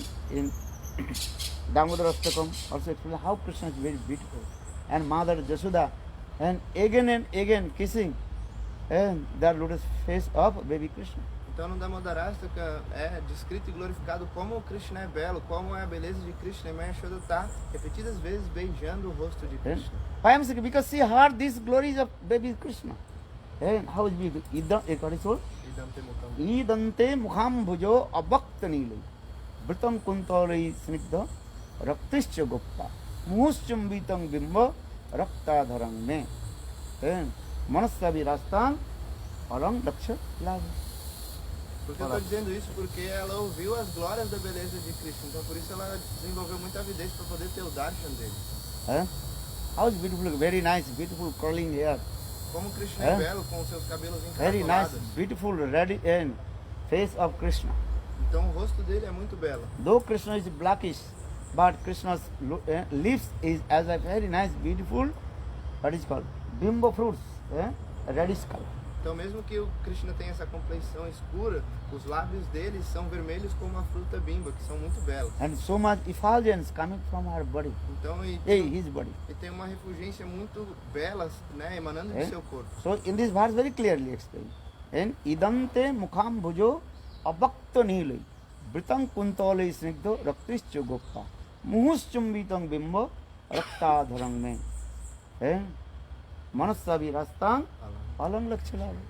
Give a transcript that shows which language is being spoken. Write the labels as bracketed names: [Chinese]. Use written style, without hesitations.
[English] In Damodar Astakam also explains how Krishna is very beautiful, and Mother Jashoda, and again kissing and the lotus face of baby Krishna. [Portuguese] Então no Damodarastaka é descrito e glorificado como o Krishna é belo, como é a beleza de Krishna, e Mãe Yashoda está repetidas vezes beijando o rosto de Krishna. [English] Why am I saying? Because she heard these glories of baby Krishna. And how is beautiful? [Sanskrit] Idante mukham bhujo abhakta nilai vritam kuntalai snigdha raktischa goppa muhuschumbitam bimba rakta dharang me manasa virastan alang daksha laga. [Portuguese] Porque eu estou dizendo isso porque ela ouviu as glórias da beleza de Krishna, então por isso ela desenvolveu muita avidez para poder ter o darshan dele. [English] How is beautiful, very nice, beautiful curling hair. [Portuguese] Como Krishna é belo com os seus cabelos [English] Very nice, [Portuguese] encaracolados. [English] beautiful red and face of Krishna. [Portuguese] Então o rosto dele é muito belo. [English] Though Krishna is blackish, but Krishna's lips is as a very nice, beautiful, what is called, bimbo fruits, reddish color. [Portuguese] Então mesmo que o Krishna tenha essa complexão escura, os lábios dele são vermelhos como a fruta bimba, que são muito belos. [English] And so much effulgence coming from her body, [Portuguese] Então [English] his body. [Portuguese] e tem uma refulgência muito bela, né, emanando do seu corpo. [English] So in this verse very clearly explained. [Sanskrit] And idante mukham bhujo abhakta nilai vritam kuntalai snigdha raktischa goppa muhuschumbitam bimba rakta dharang me manasa virastan alang lakshala.